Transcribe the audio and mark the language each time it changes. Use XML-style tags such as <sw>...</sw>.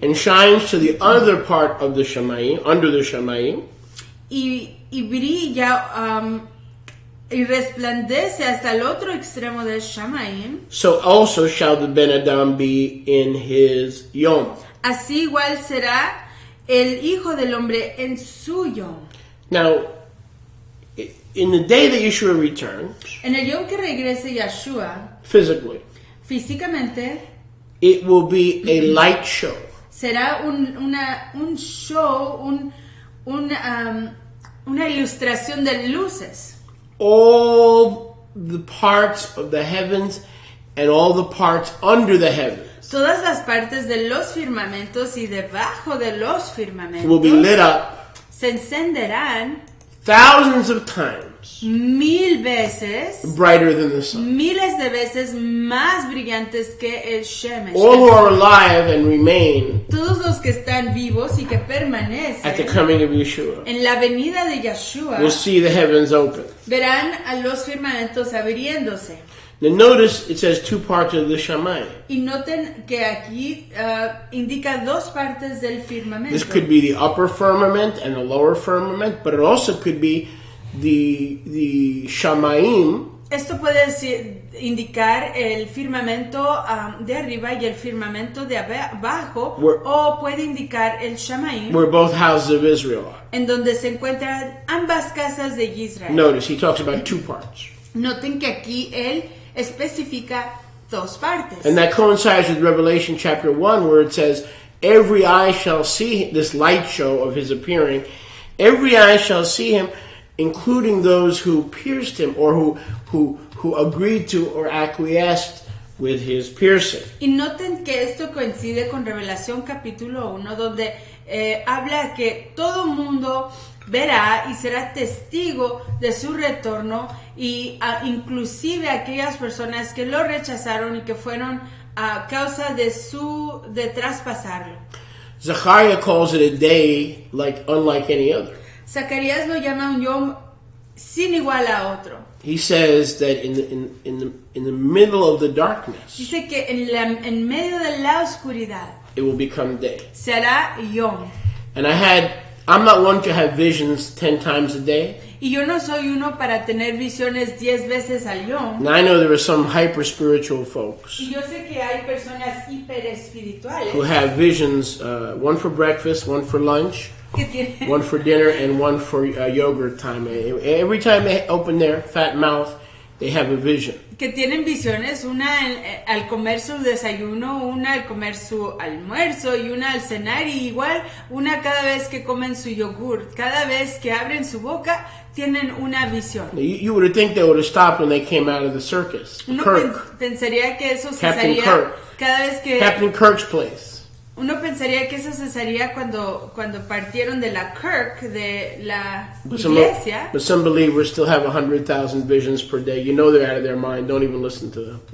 <en>and shines to the other part of the Shamayim, under the Shamayim,</en> <es>y brilla y resplandece hasta el otro extremo del Shamaim,</es> <en>so also shall the Ben Adam be in his Yom.</en> <es>así igual será el Hijo del Hombre en su Yom.</es> <en>Now, in the day that Yeshua returns,</en> <es>En el Yom que regrese Yeshua,</es> <en>physically,</en> <es>físicamente,</es> <en>it will be a light show.</en> <es>será un show, una ilustración de luces.</es> <en>All the parts of the heavens and all the parts under the heavens</en> <es>Todas las partes de los firmamentos y debajo de los</es> <en>will be lit</en> <es>firmamentos</es> <en>up</en> <es>se encenderán</es> <en>thousands of times</en> <es>1000 veces,</es> <en>brighter than the sun.</en> <es>miles de veces más brillantes que el Shemesh.</es> <en>All who are alive and remain</en> <es>Todos los que están vivos y que</es> <en>at the</en> <es>permanecen</es> <en>coming of Yeshua</en> <es>en la venida de Yeshua</es> <en>will see the heavens open.</en> <es>verán a los firmamentos abriéndose.</es> <en>Now notice it says two parts of the Shamayim.</en> <es>Y noten que aquí indica dos partes del firmamento.</es> <en>This could be the upper firmament and the lower firmament, but it also could be the Shamayim</en> <es>Esto puede indicar el firmamento de arriba y el firmamento de abajo, o puede indicar el Shamaim,</es> <en>where both houses of Israel are.</en> <es>en donde se encuentran ambas casas de Israel.</es> <en>Notice he talks about two parts.</en> <es>Noten que aquí él especifica dos partes.</es> <en>And that coincides with Revelation chapter 1 where it says, every eye shall see this light show of his appearing. Every eye shall see him, including those who pierced him or who agreed to or acquiesced with his piercing.</en> <es>Y noten que esto coincide con Revelación capítulo 1, donde habla que todo mundo verá y será testigo de su retorno, y inclusive aquellas personas que lo rechazaron y que fueron a causa de traspasarlo.</es> <en>Zechariah calls it a day unlike any other.</en> <es>Zacarías lo llama un yom sin igual a otro.</es> <en>He says that in the middle of the darkness,</en> <es>Dice que en medio de la oscuridad</es> <en>it will become day.</en> <es>se hará yom.</es> <en>And I'm not one to have visions 10 times a day.</en> <es>Y yo no soy uno para tener visiones 10 veces al yom.</es> <en>And I know there are some hyper spiritual folks</en> <es>Y yo sé que hay personas hiperespirituales</es> <en>who have visions, one for breakfast, one for lunch,</en> <es>que tienen,</es> <en>one for dinner, and one for yogurt time. Every time they open their fat mouth, they have a vision.</en> <es>que tienen visiones, una al comer su desayuno, una al comer su almuerzo y una al cenar, y igual una cada vez que comen su yogur. Cada vez que abren su boca tienen una visión.</es> <en>You would think they would have stopped when they came out of the circus.</en> <es>Uno</es> <en>Kirk,</en> <es>pensaría que eso</es> <en>Captain</en> <es>cesaría</es> <en>Kirk.</en> <es>cada vez que</es> <en>Captain Kirk's place.</en> <es>uno pensaría que eso cesaría cuando partieron de la Kirk, de la iglesia.</es> <en>But some believers still have 100,000 visions per day. You know they're out of their mind. Don't even listen to them.</en>